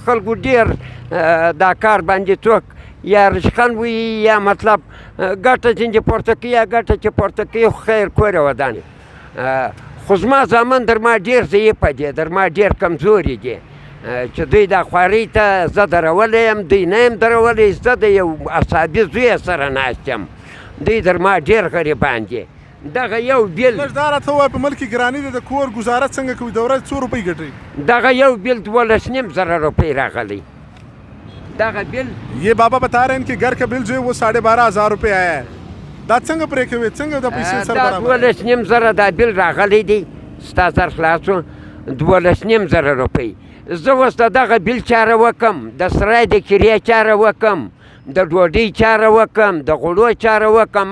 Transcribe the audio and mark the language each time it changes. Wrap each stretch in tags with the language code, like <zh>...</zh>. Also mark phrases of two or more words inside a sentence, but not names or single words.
<ps>خلکو ډېر دا کار باندې څوک یا رشخند وي یا مطلب ګټه ځینې پورته کوي یا ګټه چې پورته کوي خو خیر کوره ودانې خو زما زامن در ما ډېر ضعیفه دي، در ما ډېر کمزوري دي چې دوی دا خوارۍ ته زه درولی یم، دوی نه یم درولی، زه د یو اصحابي زوی سره ناست یم، دوی در ما ډېر غریبان دي. دغه یو بیل لږ دا راته ووایه په ملک کې ګراني ده، د کور ګزاره څنګه کوي، د ورځې څو روپۍ ګټئ؟ دغه یو بیل 12,500 روپۍ راغلی دغه بیل</ps> <hi>ये बाबा बता रहे हैं कि घर का बिल जो है वो 12,500 रुपये आया है।</hi> <ps>دا څنګه پرې کوي، څنګه د پیسې سره برابر؟ 12,500 دا بیل راغلی دی، ستا زر خلاصو 12,500 روپۍ. زه اوس د دغه بیل چاره وکم، د سرای د کریا چاره وکم، د ډوډۍ چاره وکم، د غوړو چاره وکم.</ps>